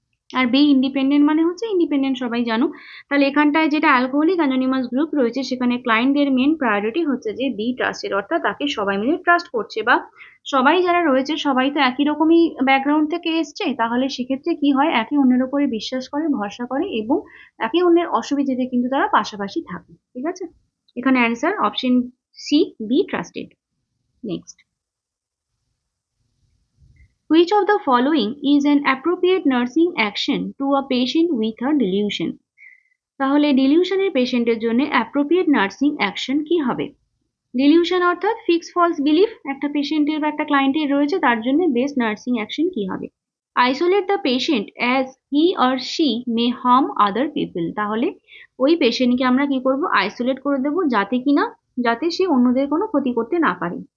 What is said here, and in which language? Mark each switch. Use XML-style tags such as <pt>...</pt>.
<bn>আর B independent মানে হচ্ছে independent, সবাই জানো। তাহলে এখানটায় যেটা অ্যালকোহলিক অ্যানোনিমাস গ্রুপ রয়েছে সেখানে ক্লায়েন্টদের মেন প্রায়োরিটি হচ্ছে যে বি ট্রাস্টেড, অর্থাৎ তাকে সবাই মিলে ট্রাস্ট করছে, বা সবাই যারা রয়েছে সবাই তো একই রকমই ব্যাকগ্রাউন্ড থেকে এসছে, তাহলে সেক্ষেত্রে কি হয়? একে অন্যের উপরে বিশ্বাস করে, ভরসা করে এবং একে অন্যের অসুবিধাতে কিন্তু তারা পাশাপাশি থাকে। ঠিক আছে, এখানে answer option C, be trusted.</bn> <en>Next, which of the following is an appropriate nursing action to a patient with a delusion?</en> <bn>তাহলে ডিলিউশনের পেশেন্টের জন্য অ্যাপ্রোপ্রিয়েট নার্সিং অ্যাকশন কি হবে? ডিলিউশন অর্থাৎ ফিক্স ফলস বিলিফ একটা পেশেন্টের বা একটা ক্লায়েন্টের রয়েছে, তার জন্য বেস্ট নার্সিং অ্যাকশন কি হবে?</bn> <en>Isolate the patient as he or she may harm other people.</en> <bn>তাহলে ওই পেশেন্টকে আমরা কি করব? আইসোলেট করে দেবো, যাতে সে অন্যদের কোনো ক্ষতি করতে না পারে।</bn>